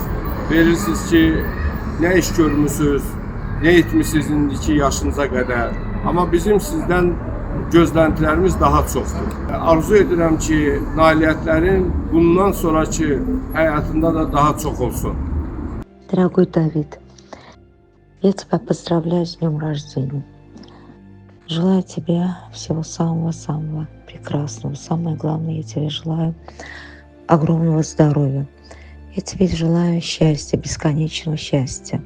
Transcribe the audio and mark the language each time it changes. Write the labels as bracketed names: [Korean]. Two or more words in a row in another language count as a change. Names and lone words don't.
[Azerbaijani] Verirsiniz ki, nə iş görmüsünüz, nə etmişsiniz indiki yaşınıza qədər. Amma bizim sizdən gözləntilərimiz daha çoxdur. Arzu edirəm ki, nailiyyətlərin bundan sonraki həyatında da daha çox olsun. [Russian] Дорогой Давид, я тебя поздравляю с днем рождения. Желаю тебе всего самого-самого прекрасного. Самое главное, я тебе желаю огромного здоровья. Я тебе желаю счастья, бесконечного счастья.